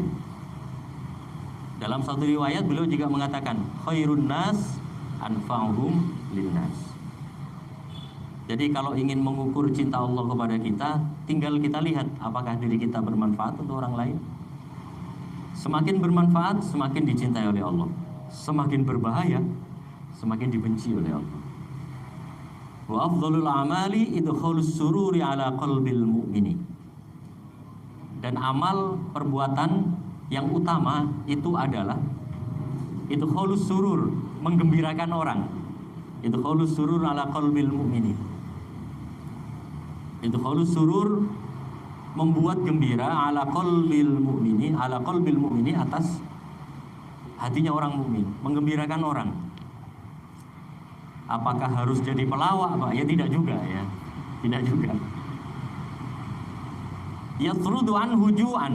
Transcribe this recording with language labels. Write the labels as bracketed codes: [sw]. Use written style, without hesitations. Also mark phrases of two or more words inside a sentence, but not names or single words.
[id] Dalam satu riwayat beliau juga mengatakan [ar] خير الناس أنفعهم للناس. [id] Jadi kalau ingin mengukur cinta Allah kepada kita, tinggal kita lihat apakah diri kita bermanfaat untuk orang lain. Semakin bermanfaat, semakin dicintai oleh Allah. Semakin berbahaya, semakin dibenci oleh Allah. [ar] وأفضل الأعمال إدخال السرور على قلب المؤمن. [id] Dan amal perbuatan yang utama itu adalah [ar] إدخال السرور, [id] menggembirakan orang. [ar] إدخال السرور على قلب المؤمن. إدخال السرور, [id] membuat gembira [ar] على قلب المؤمن [id] atas hatinya orang mukmin, menggembirakan orang. Apakah harus jadi pelawak, Pak? Ya tidak juga ya. Tidak juga. [ar] يطرد عنه جوعا.